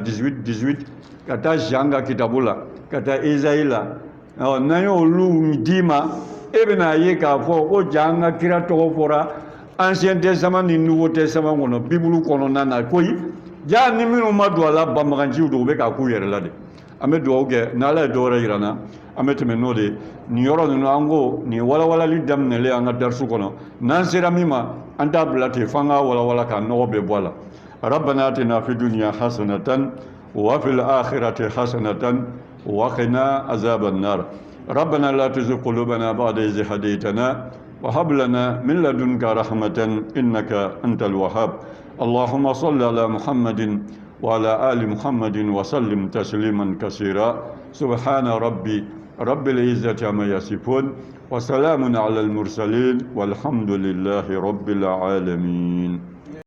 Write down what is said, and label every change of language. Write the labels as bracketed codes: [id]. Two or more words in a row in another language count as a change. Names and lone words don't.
[bm] 18 ka taa Jean ka kitabu la ka taa Esayi la n'an y'olu d'i ma e bɛna ye k'a fɔ ko ja an ka kira tɔgɔ fɔra [fr] Ancien Testament [bm] ni [fr] Nouveau Testament [bm] kɔnɔ Bible kɔnɔna na koyi ja ni minnu ma don a la banbaganciw don u bɛ k'a k'u yɛrɛ la de an bɛ dugawu kɛ n'Ala ye dɔwɛrɛ yira n na an bɛ tɛmɛ n'o de ye nin yɔrɔ ninnu an ko nin ye walawalali daminɛlen an ka darisu kɔnɔ n'an sera min ma an t'a bila ten f'an k'a walawala k'a nɔgɔ bɛɛ bɔ a la ربنا [ar] آتنا في الدنيا حسنة وفي الآخرة حسنة وقنا عذاب النار ربنا لا تزغ قلوبنا بعد إذ هديتنا وهب لنا من لدنك رحمة إنك أنت الوهاب اللهم صل على محمد وعلى آل محمد وسلم تسليما كثيرا سبحان ربي رب العزة عما يصفون وسلام على المرسلين والحمد لله رب العالمين